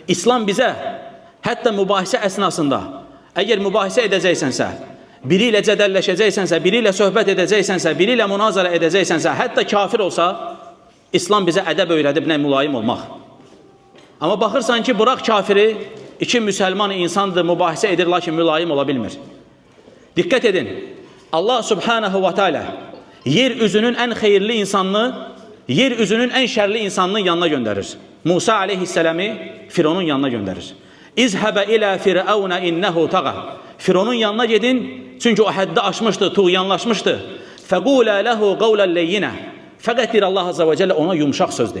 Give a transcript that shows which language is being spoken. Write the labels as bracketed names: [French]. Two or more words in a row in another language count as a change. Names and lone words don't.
[Azerbaijani] İslam bizə hətta mübahisə əsnasında əgər mübahisə edəcəksənsə, biri ilə cədəlləşəcəksənsə, biri ilə söhbət edəcəksənsə, biri ilə münazara edəcəksənsə, hətta kafir olsa, İslam bizə ədəb öyrədib nə mülayim olmaq. Amma baxırsan ki, bıraq kafiri, iki müsəlman insandır, mübahisə edir, lakin mülayim ola bilmir. Diqqət edin, [Arabic] الله سبحانه وتعالى [Azerbaijani] yer üzünün ən xeyirli insanını, yer üzünün ən şərli insanının yanına göndərir. Musa aleyhisselamı Fironun yanına göndərir. [Arabic] اذهبا إلى فرعون إنه طغى. [Azerbaijani] Fironun yanına gedin, çünki o həddi aşmışdı, tuğyanlaşmışdı. [Arabic] فقولا له قولا لينا. [Azerbaijani] Fəqət deyir [Arabic] الله عز وجل [Azerbaijani] ona yumşaq sözdür.